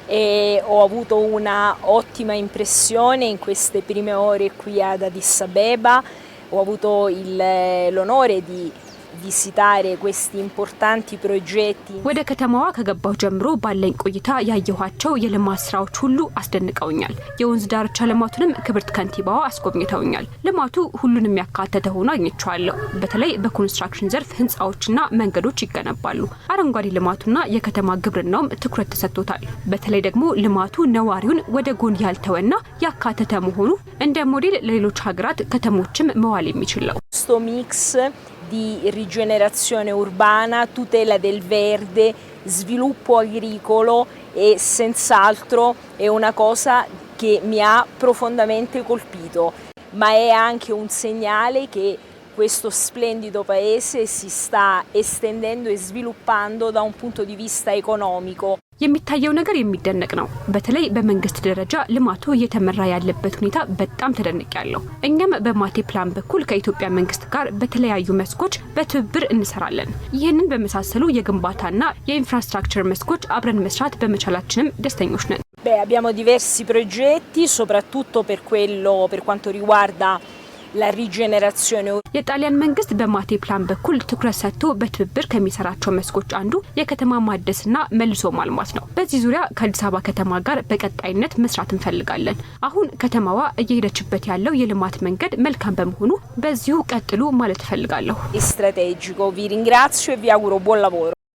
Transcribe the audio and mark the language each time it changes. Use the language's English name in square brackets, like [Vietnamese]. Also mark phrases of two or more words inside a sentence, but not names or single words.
[Italian] e ho avuto una ottima impressione in queste prime ore qui ad Addis Abeba. Ho avuto l'onore di visitare questi importanti progetti. [Amharic] ወደ ከተማዋ ከገባው ጀምሮ ባለኝ ቆይታ ያየኋቸው የልማት ስራዎች ሁሉ አስደንቀውኛል። የወንዝ ዳርቻ ልማቱንም ክብርት ከንቲባዋ አስጎብኝተውኛል። ልማቱ ሁሉንም ያካተተ ሆኖ አግኝቼዋለሁ። በተለይ በኮንስትራክሽን ዘርፍ ህንጻዎችና መንገዶች ይገነባሉ። አረንጓዴ ልማቱና የከተማ ግብርናውም ትኩረት ተሰጥቶታል። በተለይ ደግሞ ልማቱ ነዋሪውን ወደ ጎን ያልተወና ያካተተ መሆኑ እንደ ሞዴል ለሌሎች ሀገራት ከተሞችም መዋል የሚችል ነው። [Italian] Questo mix di rigenerazione urbana, tutela del verde, sviluppo agricolo e senz'altro è una cosa che mi ha profondamente colpito, ma è anche un segnale che questo splendido paese si sta estendendo e sviluppando da un punto di vista economico. [Amharic] የሚታየው ነገር የሚደነቅ ነው። በተለይ በመንግስት ደረጃ ልማቱ እየተመራ ያለበት ሁኔታ በጣም ተደንቄያለሁ። እኛም በማቴ ፕላን በኩል ከኢትዮጵያ መንግስት ጋር በተለያዩ መስኮች በትብብር እንሰራለን። ይህንን በመሳሰሉ የግንባታና የኢንፍራስትራክቸር መስኮች አብረን መስራት በመቻላችንም ደስተኞች ነን። [Italian] Abbiamo diversi progetti, soprattutto per quanto riguarda la rigenerazione. [Amharic] የጣሊያን መንግስት በማቴ ፕላን በኩል ትኩረት ሰጥቶ በትብብር ከሚሰራቸው መስኮች አንዱ የከተማ ማደስና መልሶ ማልማት ነው። በዚህ ዙሪያ ከአዲስ አበባ ከተማ ጋር በቀጣይነት መስራት እንፈልጋለን። አሁን ከተማዋ እየሄደችበት ያለው የልማት መንገድ መልካም በመሆኑ በዚሁ ቀጥሉ ማለት እፈልጋለሁ። [Italian] Strategico. Vi ringrazio e vi auguro buon lavoro.